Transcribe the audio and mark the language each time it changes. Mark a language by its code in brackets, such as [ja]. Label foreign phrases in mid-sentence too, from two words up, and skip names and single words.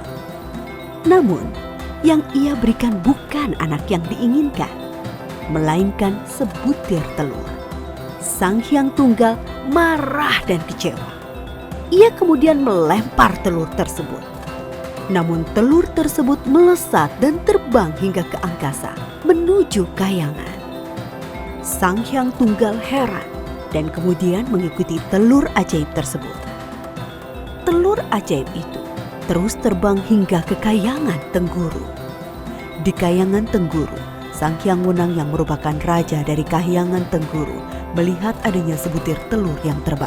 [id] Namun, yang ia berikan bukan anak yang diinginkan, melainkan sebutir telur. Sang Hyang Tunggal marah dan kecewa. Ia kemudian melempar telur tersebut. Namun telur tersebut melesat dan terbang hingga ke angkasa menuju kayangan. Sang Hyang Tunggal heran dan kemudian mengikuti telur ajaib tersebut. Telur ajaib itu terus terbang hingga ke kayangan Tengguru. Di kayangan Tengguru, Sang Hyang Wenang yang merupakan raja dari Kahyangan Tengguru melihat adanya sebutir telur yang terbang.